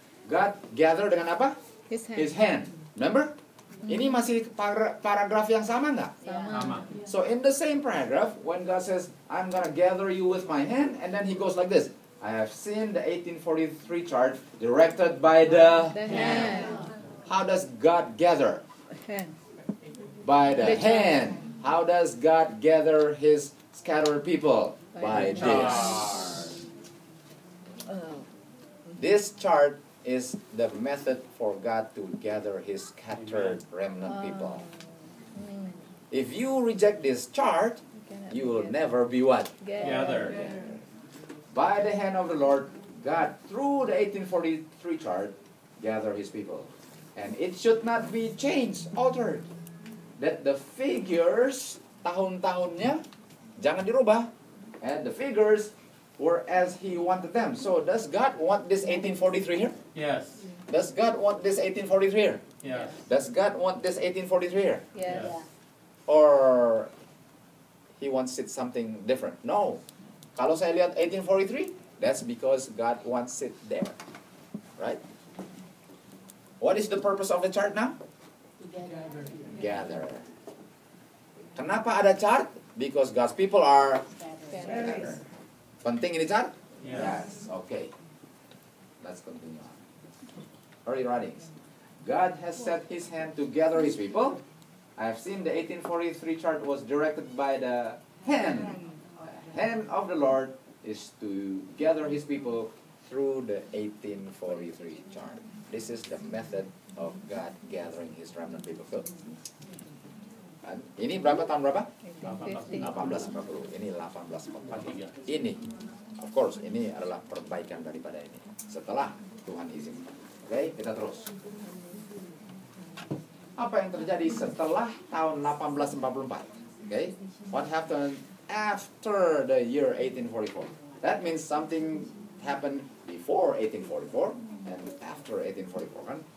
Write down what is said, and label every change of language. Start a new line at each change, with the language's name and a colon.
English: God gather
Indonesian: dengan apa?
English: His hand. Remember?
Indonesian: Ini masih paragraf yang sama nggak? Sama.
English: So in the same paragraph, when God says, I'm gonna gather you with my hand, and then He goes like this. I have seen the 1843 charge directed by the hand. How does God gather? Hand. By the The hand. How does God gather His scattered people? By By the this. Oh. This chart is the method for God to gather His scattered remnant people. If you reject this chart, you will never be what? Gather. By the hand of the Lord, God, through the 1843 chart, gather His people. And it should not be changed, altered. That the figures,
Indonesian: tahun-tahunnya, jangan dirubah.
English: And the figures were as He wanted them. So does God want this 1843 here? Yes. Does God want this 1843 here? Yes. Does God want this 1843 here? Yes. or He wants it something different? No.
Indonesian: Kalau saya lihat
English: 1843, that's because God wants it there. Right? What is the purpose of the chart now? Gather.
Indonesian: Kenapa ada chart?
English: Because God's people are scattered.
Indonesian: Penting ini chart?
English: Yes. Okay. Let's continue on. Early writings. God has set His hand to gather His people. I have seen the 1843 chart was directed by the hand. Hand of the Lord is to gather His people through the 1843 chart. This is the method of God gathering His remnant people.
Indonesian: Ini berapa tahun berapa? 1840. Ini 1843. Ini,
English: of course,
Indonesian: ini adalah perbaikan daripada ini. Setelah Tuhan izinkan. Oke, kita terus. Apa yang terjadi setelah tahun 1844?
English: Okay, what happened after the year 1844? That means something happened before 1844 and after 1844 kan?